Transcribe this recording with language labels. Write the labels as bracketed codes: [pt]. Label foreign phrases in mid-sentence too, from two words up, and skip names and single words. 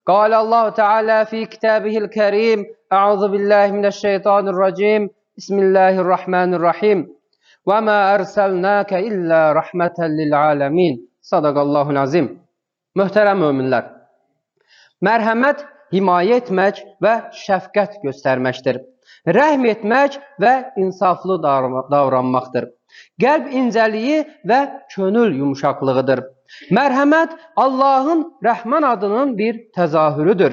[ar] قال الله تعالى في كتابه الكريم أعوذ بالله من الشيطان الرجيم بسم الله الرحمن الرحيم وما أرسلناك إلا رحمة للعالمين صدق الله العظيم. [az] Möhtərəm möminlər, mərhəmət himayə etmək və şəfqət göstərməkdir. Rəhm etmək və insaflı davranmaqdır. Qəlb incəliyi və könül yumuşaqlığıdır. Mərhəmət Allahın Rəhman adının bir təzahürüdür.